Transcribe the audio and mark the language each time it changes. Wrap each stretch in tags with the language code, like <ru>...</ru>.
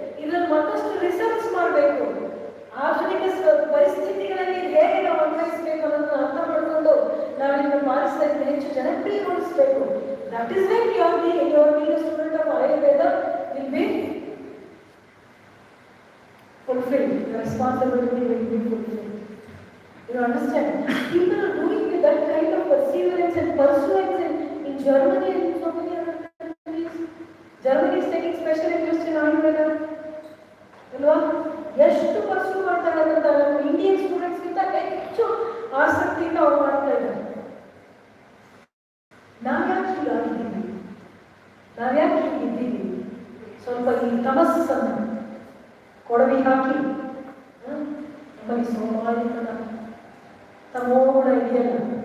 <kn>ಇದನ್ನು ಮತ್ತಷ್ಟು ರಿಸರ್ಚ್ ಮಾಡಬೇಕು. ಆಧುನಿಕ ಪರಿಸ್ಥಿತಿಗಳಲ್ಲಿ ಹೇಗೆ ನಾವು ಅನ್ವಯಿಸಬೇಕು ಅನ್ನೋದನ್ನು ಅರ್ಥ ಮಾಡಿಕೊಂಡು ನಾವು ಇದನ್ನು ಪಾಲಿಸ್ತಾ ಇದ್ದರೆ ಹೆಚ್ಚು ಜನಪ್ರಿಯಗೊಳಿಸಬೇಕು.</kn> <en>That is when you are being a student of Ayurveda will be fulfilled. The responsibility will be fulfilled. You understand? People are doing with that kind of perseverance and pursuance in Germany and so many other countries. Germany is taking special interest in Ayurveda.</en> <kn>ಅಲ್ವಾ? ಎಷ್ಟು ಪರ್ಸೂ ಮಾಡ್ತಾರೆ ಅಂತ ನಮ್ಮ</kn> <en>Indian ಸ್ಟೂಡೆಂಟ್ಸ್ಗಿಂತ</en> <kn>ಹೆಚ್ಚು ಆಸಕ್ತಿಯಿಂದ ಅವ್ರು ಮಾಡ್ತಾ ಇದ್ದಾರೆ. ನಾವ್ಯಾಕೆ ಹೀಗಾಗಿದ್ದೀವಿ? ನಾವ್ಯಾಕೆ ಹೀಗಿದ್ದೀವಿ? ಸ್ವಲ್ಪ ಈ ತಮಸ್ಸನ್ನು ಕೊಡವಿ ಹಾಕಿ ನಮ್ಮಲ್ಲಿ ಸೋಮಾರಿತನ ತಮೋಗುಣ ಇದೆಯಲ್ಲ.</kn>